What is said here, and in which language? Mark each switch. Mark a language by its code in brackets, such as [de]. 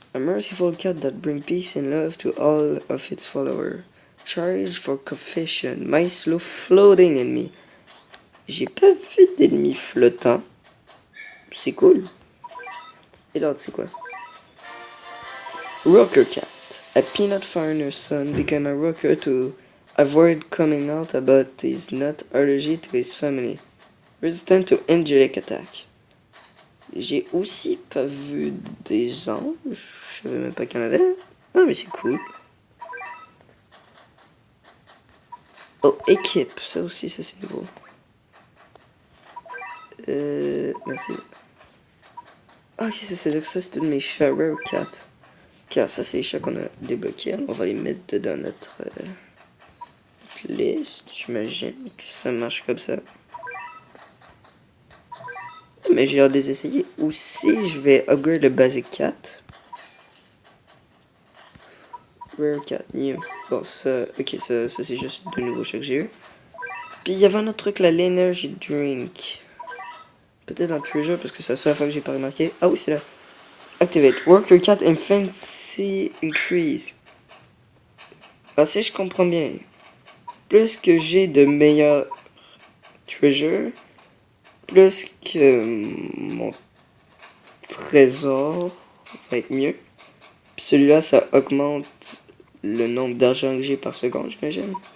[en] A merciful cat that brings peace and love to all of its followers. Charge for confession. My slow floating enemy. [fr] J'ai pas vu d'ennemis flottants. C'est cool. Et l'autre, c'est quoi? Rocker Cat. [en] A peanut farmer's son became a rocker to avoid coming out about his nut allergy to his family. Resistant to angelic attack. [fr] J'ai aussi pas vu des anges. Je savais même pas qu'il y en avait. Ah, mais c'est cool. Oh, équipe. Ça aussi, ça c'est nouveau. Merci. Ah, ok, ça c'est ça, c'est une de mes chats, Rare Cat. Car ça, c'est les chats qu'on a débloqués. Alors, on va les mettre dans notre liste. J'imagine que ça marche comme ça. Mais j'ai hâte de les essayer. Aussi, je vais upgrade le Basic Cat. Rare Cat, new. Bon, ça, ok, ça c'est juste de nouveaux chats que j'ai eu. Puis il y avait un autre truc, là, l'Energy Drink. Peut-être dans Treasure, parce que c'est la seule fois que j'ai pas remarqué. Ah oui, c'est là. Activate. [en] Worker Cat and Fancy Increase. [fr] Ah, si je comprends bien. Plus que j'ai de meilleurs Treasure, plus que mon trésor va être mieux. Puis celui-là, ça augmente le nombre d'argent que j'ai par seconde, j'imagine.